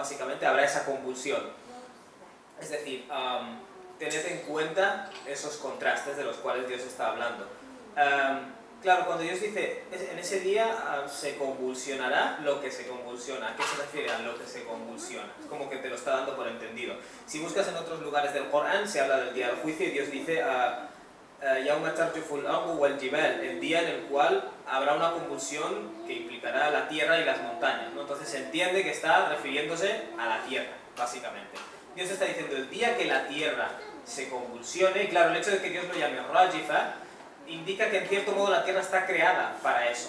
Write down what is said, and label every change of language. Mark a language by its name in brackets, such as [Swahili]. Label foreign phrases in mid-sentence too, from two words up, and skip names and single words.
[Spanish] Básicamente habrá esa convulsión. Es decir, tened en cuenta esos contrastes de los cuales Dios está hablando. Claro, cuando Dios dice, en ese día se convulsionará lo que se convulsiona, ¿a qué se refiere a lo que se convulsiona? Es como que te lo está dando por entendido. Si buscas en otros lugares del Corán, se habla del día del juicio y Dios dice, [Arabic] يوم ترجف الأرض والجبال, [Spanish] el día en el cual habrá una convulsión que implicará la tierra y las montañas, ¿no? Entonces se entiende que está refiriéndose a la tierra, básicamente. Dios está diciendo, el día que la tierra se convulsione, y claro, el hecho de que Dios lo llame rajifa, indica que en cierto modo la Tierra está creada para eso.